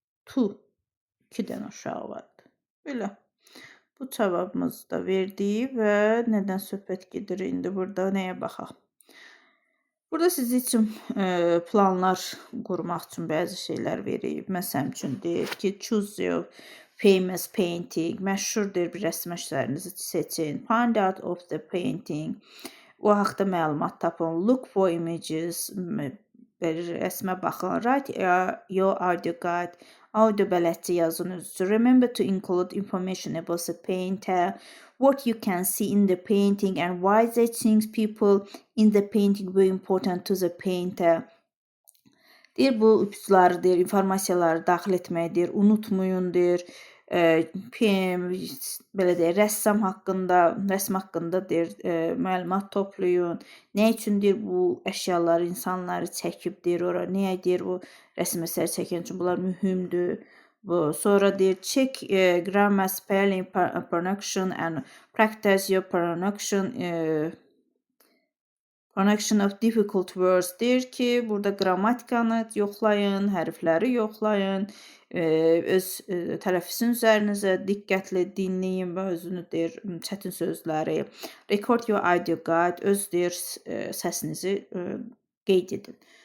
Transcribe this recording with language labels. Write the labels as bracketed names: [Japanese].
[Azerbaijani] 2 dənə uşağı vardı. Belə. Bu cavabımızı da verdik və nədən söhbət gedir indi burada nəyə baxaq. Burada siz üçün planlar qurmaq üçün bəzi şeylər verib. Məsələn üçün deyir ki, [English] choose your famous painting. [Azerbaijani] Məşhurdur bir rəsm əsərinizi seçin. [English] Find out of the painting. [Azerbaijani] O haqda məlumat tapın. [English] Look for images. [Azerbaijani] Rəsmə baxın. [English] Write your audio guide. [Azerbaijani] Audio bələdçi yazın özünüzü. [English] Remember to include information about the painter. What you can see in the painting and why they think people in the painting were important to the painter. [Azerbaijani] Deyir bu ipuçları deyir, informasiyaları daxil etməkdir. Unutmayın deyir. Belə deyir, rəsm haqqında deyir, məlumat toplayın. Nə üçün deyir bu əşyaları, insanları çəkib deyir ora. Niyə deyir o rəsm əsəri çəkən üçün bunlar mühümdür. Sonra deyir [English] check grammar, spelling, pronunciation and practice your pronunciation of difficult words. [Azerbaijani] Deyir ki, burada qrammatikanı yoxlayın, hərfləri yoxlayın, öz tələffüzün üzərinizə diqqətlə dinləyin və özünü deyir çətin sözləri. [English] Record your audio guide, [Azerbaijani] öz deyir səsinizi qeyd edin.